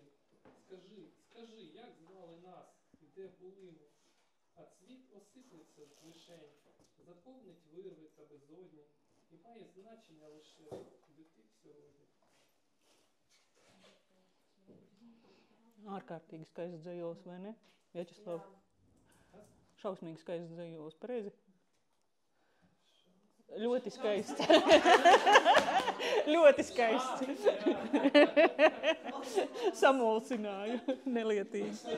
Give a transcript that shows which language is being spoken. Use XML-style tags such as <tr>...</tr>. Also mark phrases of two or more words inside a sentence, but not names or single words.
<uk>Скажи, як звали нас, і де були ми? А цвіт осиплеться з вишень, заповнить вирви та безодні, і має значення лише, де ти сьогодні.</uk> <lv>Ārkārtīgi skaists dzejos, vai ne? Vjačeslav, Jā. šausmīgi skaists dzejos, pareizi? Ļoti skaists. Ļoti skaists. Samulsināju, nelietīgi.</lv>